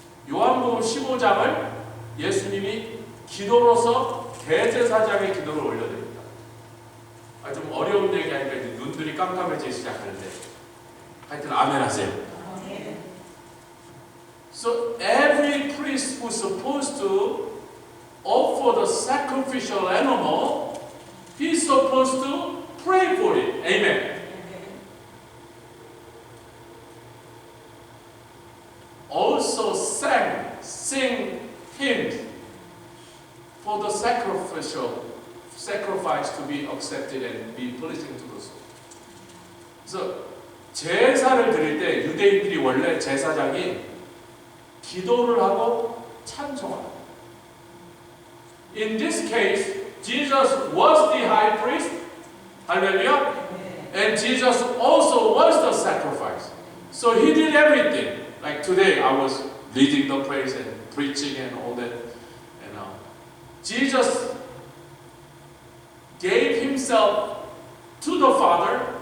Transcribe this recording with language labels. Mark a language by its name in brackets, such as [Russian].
[Korean] 요한복음 15장을 예수님이 기도로서 대제사장의 기도를 올려드립니다. 좀 어려운 얘기하니까 이제 눈들이 깜깜해지기 시작하는데 하여튼 아멘 하세요. [English] So every priest who's supposed to offer the sacrificial animal, he's supposed to pray for it. Amen. Also sing hymns for the sacrifice to be accepted and be pleasing to the soul. [Korean] 그래서 제사를 드릴 때 유대인들이 원래 제사장이 기도를 하고 찬송합니다. [English] In this case, Jesus was the high priest. Hallelujah. And Jesus also was the sacrifice. So he did everything. Like today, I was leading the praise and preaching and all that. And Jesus gave himself to the Father.